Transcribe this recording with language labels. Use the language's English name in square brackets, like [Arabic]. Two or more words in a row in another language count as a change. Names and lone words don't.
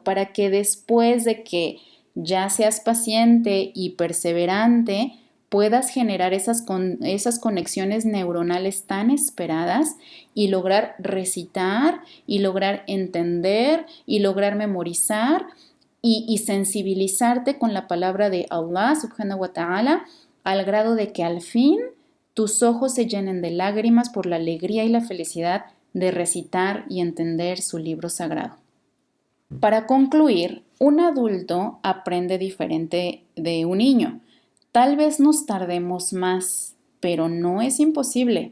[Spanish] para que después de que ya seas paciente y perseverante, puedas generar esas conexiones neuronales tan esperadas y lograr recitar y lograr entender y lograr memorizar y sensibilizarte con la palabra de Allah [Arabic] سبحانه وتعالى [Spanish] al grado de que al fin tus ojos se llenen de lágrimas por la alegría y la felicidad de recitar y entender su libro sagrado. Para concluir, un adulto aprende diferente de un niño. Tal vez nos tardemos más, pero no es imposible.